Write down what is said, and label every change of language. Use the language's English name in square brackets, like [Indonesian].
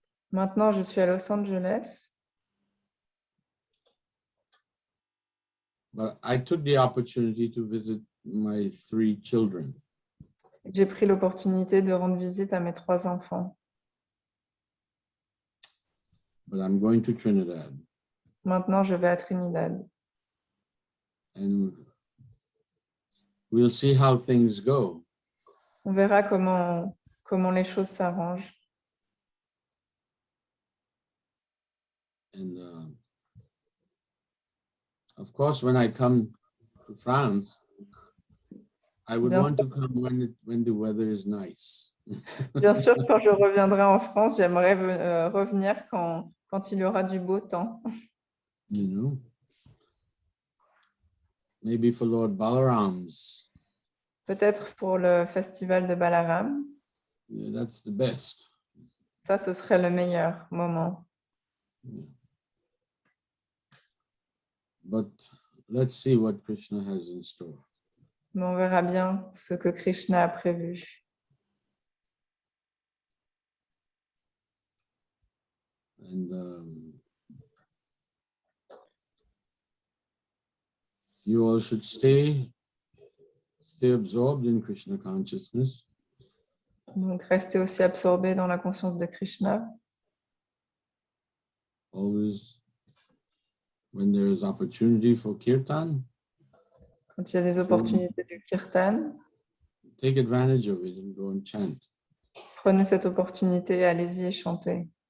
[French] Maintenant, je suis à Los Angeles, [English] but I took the opportunity to visit my 3 children. [French] j'ai pris l'opportunité de rendre visite à mes 3 enfants. [English] But I'm going to Trinidad, [French] Maintenant, je vais à Trinidad. [English] and we'll see how things go. [French] On verra comment les choses s'arrangent. [English] And of course, when I come to France, I would [French] Bien [English] want to come when the weather is nice. [French] Bien sûr, quand je reviendrai en France, j'aimerais revenir quand il y aura du beau temps. [English] You know, maybe for Lord Balaram's. [French] Peut-être pour le festival de Balaram. [English] Yeah, that's the best. [French] Ça, ce serait le meilleur moment. [English] Yeah. But let's see what Krishna has in store. [French] Mais on verra bien ce que Krishna a prévu. [English] And you all should stay Stay absorbed in Krishna consciousness. [French] Donc, restez aussi absorbé dans la conscience de Krishna. [English] Always, when there is opportunity for kirtan, [French] Quand il y a des opportunités de kirtan, [English] take advantage of it and go and chant. [French] prenez cette opportunité et allez-y et chantez.